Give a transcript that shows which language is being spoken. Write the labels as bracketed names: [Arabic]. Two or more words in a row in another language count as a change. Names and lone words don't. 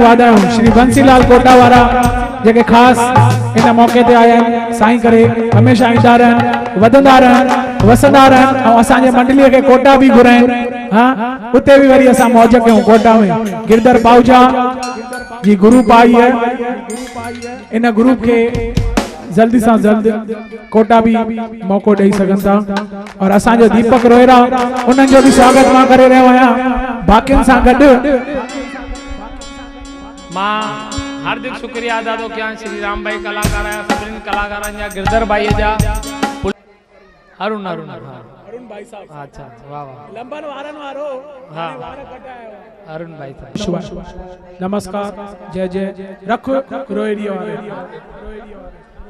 [Sindhi] वाधायूं श्री बंसीलाल कोटा वारा जेके खास इन मौके ते आया साईं करे हमेशा ईंदा रहन वधंदा रहन वसंदा रहन और असांजे मंडलीअ के कोटा भी घुराइन। हाँ उते भी वरी असां मौज कयूं। [Hindi] कोटा में गिरधर पाहुजा जी ग्रुप आई है। [Sindhi] इन ग्रुप के [Hindi] जल्दी से जल्द [Sindhi] कोटा भी मौको दे सकन था और असांजो दीपक रोहिरा उन्हनि जो भी स्वागत मां करे रहियो आहियां। बाकियुनि सां गॾु मां हार्दिक शुक्रिया अदा थो कयां श्री राम भाई कलाकार आया सभिनी कलाकारनि जा गिरधर भाई जा अरुण अरुण अरुण भाई साहब। [Hindi] अच्छा वाह वाह [Sindhi] लंबन वारन वारो हां वार कटायो अरुण भाई साहब। नमस्कार जय जय रख रोहिड़ियो वारे।